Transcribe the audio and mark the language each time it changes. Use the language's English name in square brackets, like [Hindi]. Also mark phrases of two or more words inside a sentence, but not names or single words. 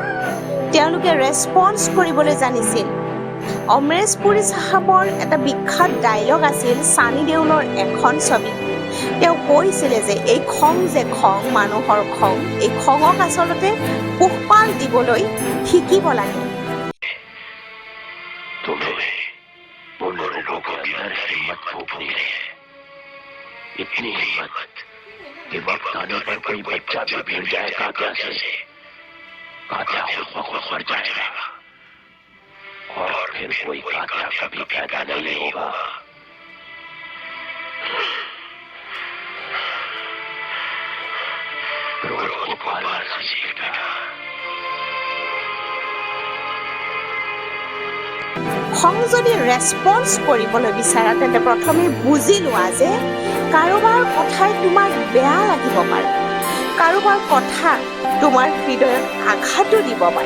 [Assamese] তেওঁলোকে ৰেছপন্স কৰিবলৈ জানিছিল। অমৰেশ পুৰী চাহাবৰ এটা বিখ্যাত ডায়লগ আছিল ছানী দেওলৰ এখন ছবি। তেওঁ কৈছিলে যে এই খং যে খং, মানুহৰ খং, এই খঙক আচলতে পোহপাল দিবলৈ শিকিব লাগে। [Hindi] इतनी हिम्मत कि वक्त आने पर कोई बच्चा भी गिर जाए कातिया से, कातिया खुद मर जाएगा और फिर कोई कातिया कभी पैदा नहीं होगा। क्रोध को पालना सीखेगा। [Assamese] খং যদি ৰেছপন্স কৰিবলৈ বিচাৰা তেন্তে প্ৰথমে বুজি লোৱা যে কাৰোবাৰ কথাই তোমাক বেয়া লাগিব পাৰে, কাৰোবাৰ কথা তোমাৰ হৃদয়ত আঘাতো দিব পাৰে।